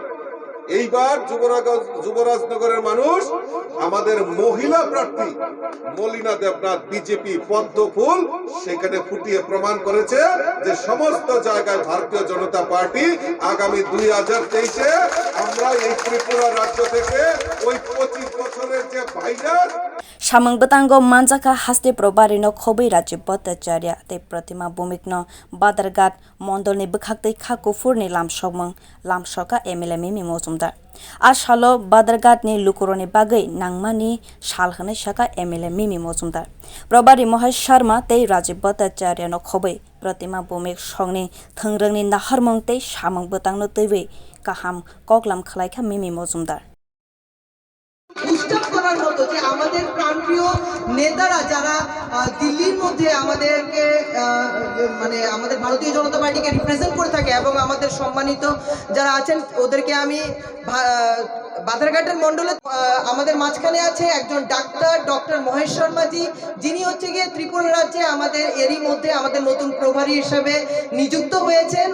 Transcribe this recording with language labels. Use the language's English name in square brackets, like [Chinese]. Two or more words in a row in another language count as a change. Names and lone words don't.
[Bangla] এইবার যুবরাজনগরের মানুষ আমাদের মহিলা প্রার্থী মলিনা দেবনাথ বিজেপি পদ্ম ফুল সেখানে ফুটিয়ে প্রমাণ করেছে যে সমস্ত জায়গায় ভারতীয় জনতা পার্টি আগামী 2023-এ আমরা এই ত্রিপুরা রাজ্য থেকে 25 বছরের যে ভাইরাস [Kok Borok] Samang Batango Manjaka Haste Probarino Khobi Raji Bhattacharya te Pratima Bhumikno Badargat Mondol ni Bukhakte Khako Furni Lamshoka MLA Mimi Mozumdar Ashalo Badargat ni Lukuroni Bagai Nangmani Shalhane Shaka MLA Mimi Mozumdar Probari Mohai Sharma te Raji Bhattacharya no Khobi Pratima Bhumik Shongni Thangrangni Naharmong te Samang Batangno Tewe Kaham Koklam Khlaika Mimi Mozumdar [Bangla] উৎসব করার মতো যে আমাদের প্রাণপ্রিয় নেতারা যারা দিল্লির মধ্যে আমাদেরকে মানে আমাদের ভারতীয় জনতা পার্টিকে রিপ্রেজেন্ট করে থাকে এবং আমাদের সম্মানিত যারা আছেন ওদেরকে আমি বাধারঘাটের মণ্ডলে আমাদের মাঝখানে আছে একজন ডক্টর মহেশ শর্মাজি, যিনি হচ্ছে গিয়ে ত্রিপুরা রাজ্যে আমাদের এরই মধ্যে আমাদের নতুন প্রভারী হিসাবে নিযুক্ত হয়েছেন।